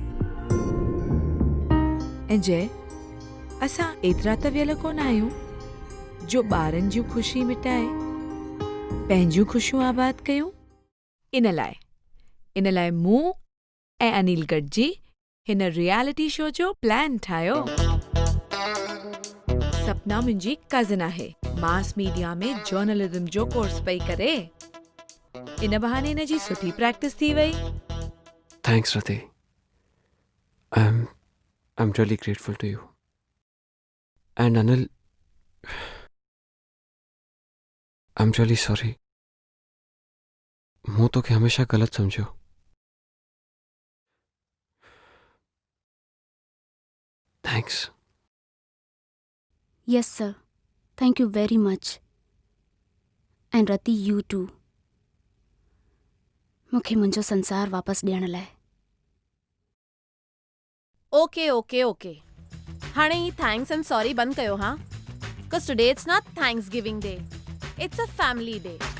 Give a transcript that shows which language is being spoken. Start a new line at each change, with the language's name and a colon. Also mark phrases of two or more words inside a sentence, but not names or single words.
Sindhi: ऐं जय, असां एतिरा त वियल कोन आहियूं जो ॿारनि जूं ख़ुशी मिटाए पंहिंजूं ख़ुशियूं आबाद कयूं। इन लाइ मूं ऐं अनिल गॾिजी हिन
English: reality show
Sindhi: जो प्लान ठाहियो। सपना मुंहिंजी कज़िन आहे,
English: mass media
Sindhi: में जर्नलिज्म जो कोर्स पई करे। इन बहाने हिन जी सुठी प्रैक्टिस थी वई।
English: थैंक्स रति, I'm really grateful to you. And Anil, I'm really sorry.
Sindhi: मूं तोखे हमेशा ग़लति समझो।
English: Thanks. Yes, sir. Thank you very much. And Rati, you too.
Sindhi: मूंखे मुंहिंजो संसार वापसि ॾियण लाइ।
English: okay okay okay,
Sindhi: हाणे ही
English: thanks and sorry
Sindhi: बंदि कयो हा,
English: because today it's not thanks giving day, it's a family day.